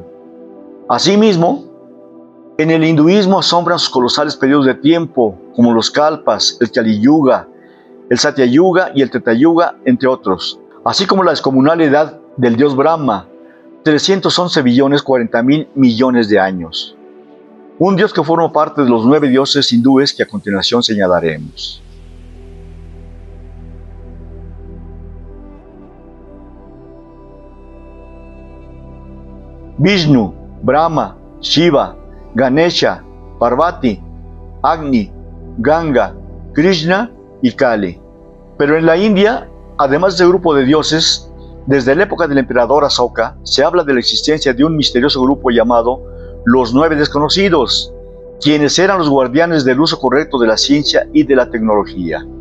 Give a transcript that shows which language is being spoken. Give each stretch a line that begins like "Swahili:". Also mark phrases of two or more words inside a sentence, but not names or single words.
Spanish: Asimismo, en el hinduismo asombran sus colosales periodos de tiempo, como los Kalpas, el Kali Yuga, el Satya Yuga y el Treta Yuga, entre otros, así como la descomunal edad del dios Brahma, 311 billones 40 mil millones de años. Un dios que forma parte de los 9 dioses hindúes que a continuación señalaremos. Vishnu, Brahma, Shiva, Ganesha, Parvati, Agni, Ganga, Krishna y Kali. Pero en la India, además de este grupo de dioses, desde la época del emperador Asoka, se habla de la existencia de un misterioso grupo llamado los 9 desconocidos, quienes eran los guardianes del uso correcto de la ciencia y de la tecnología.